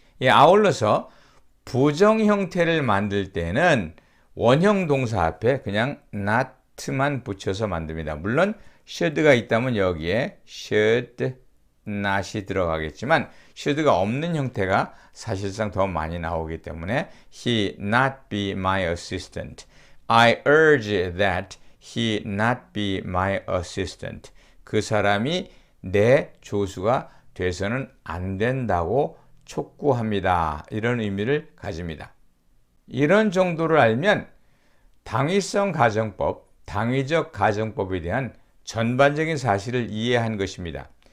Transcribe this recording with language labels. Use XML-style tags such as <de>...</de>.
<ko>아울러서 부정 형태를 만들 때는 원형 동사 앞에 그냥 not만 붙여서 만듭니다. 물론 should가 있다면 여기에 should not이 들어가겠지만 should가 없는 형태가 사실상 더 많이 나오기 때문에</ko> <en>he not be my assistant. I urge that he not be my assistant.</en> <ko>그 사람이 내 조수가 돼서는 안 된다고 촉구합니다. 이런 의미를 가집니다. 이런 정도를 알면 당위성 가정법, 당위적 가정법에 대한 전반적인 사실을 이해한 것입니다.</ko>